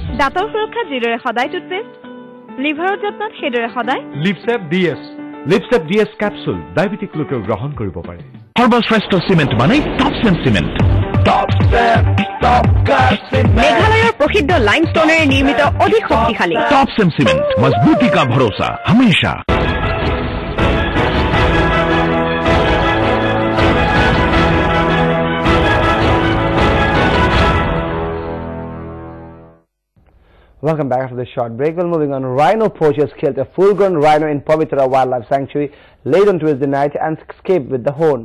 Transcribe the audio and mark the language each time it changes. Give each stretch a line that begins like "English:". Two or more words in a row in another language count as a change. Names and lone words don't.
Assamese: দাঁতৰ সুৰক্ষা যিদৰে সদায় টুথপেষ্ট লিভাৰৰ যত্নত সেইদৰে সদায় লিপসেভ ডিএছ কেপচুল ডায়াবেটিক লোকেও গ্ৰহণ কৰিব পাৰে সর্বশ্রেষ্ঠ সিমেন্ট মানে টপসেম সিমেন্ট মেঘালয়ৰ প্ৰসিদ্ধ লাইমষ্টোনেৰে নিৰ্মিত অধিক শক্তিশালী
Hindi: टॉपसेम सीमेंट मजबूती का भरोसा हमेशा
English: Welcome back after this short break. Well, moving on, rhino poachers killed a full-grown rhino in Pavitra Wildlife Sanctuary late on Tuesday night and escaped with the horn.